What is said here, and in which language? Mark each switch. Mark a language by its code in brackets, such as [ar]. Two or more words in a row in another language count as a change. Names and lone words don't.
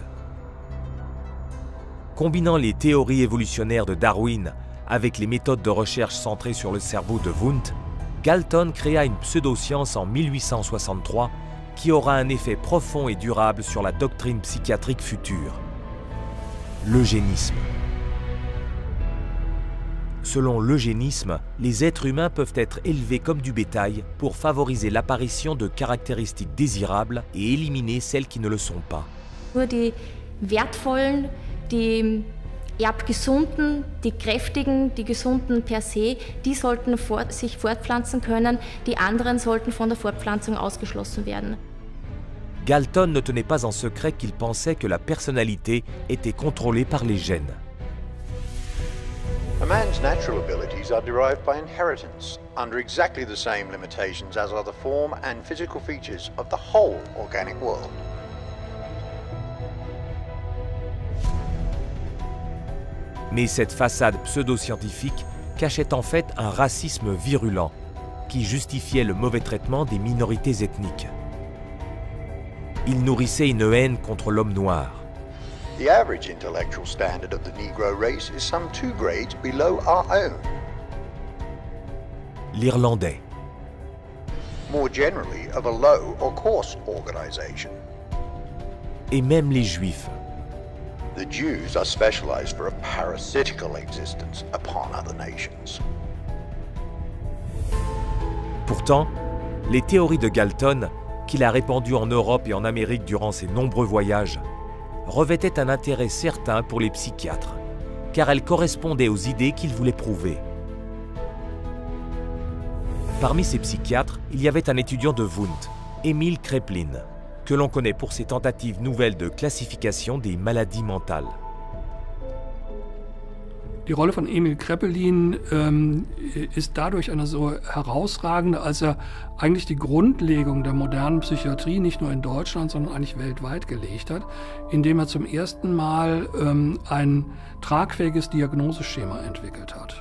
[fr] Combinant les théories évolutionnaires de Darwin avec les méthodes de recherche centrées sur le cerveau de Wundt, Galton créa une pseudo-science en 1863 qui aura un effet profond et durable sur la doctrine psychiatrique future. L'eugénisme. Selon l'eugénisme, les êtres humains peuvent être élevés comme du bétail pour favoriser l'apparition de caractéristiques désirables et éliminer celles qui ne le sont pas. [de] Nur die wertvollen, die erbgesunden, die kräftigen, die gesunden per se, die sollten sich fortpflanzen können, die anderen sollten von der Fortpflanzung ausgeschlossen werden. [fr] Galton ne tenait pas en secret qu'il pensait que la personnalité était contrôlée par les gènes. [en] A man's natural abilities are derived by inheritance, under exactly the same limitations as are the form and physical features of the whole organic world. [fr] Mais cette façade pseudo-scientifique cachait en fait un racisme virulent qui justifiait le mauvais traitement des minorités ethniques. Il nourrissait une haine contre l'homme noir. [en] The average intellectual standard of the Negro race is some 2 grades below our own. [fr] L'Irlandais. [en] More generally, of a low or coarse organization. [fr] Et même les Juifs. [en] The Jews are specialized for a parasitical existence upon other nations. [fr] Pourtant, les théories de Galton, qu'il a répandues en Europe et en Amérique durant ses nombreux voyages, revêtaient un intérêt certain pour les psychiatres, car elles correspondaient aux idées qu'il voulait prouver. Parmi ces psychiatres, il y avait un étudiant de Wundt, Emil Kraepelin, que l'on connaît pour ses tentatives nouvelles de classification des maladies mentales. [de] Die Rolle von Emil Kraepelin ist dadurch eine so herausragende, als er eigentlich die Grundlegung der modernen Psychiatrie nicht nur in Deutschland, sondern eigentlich weltweit gelegt hat, indem er zum ersten Mal ein tragfähiges Diagnoseschema entwickelt hat.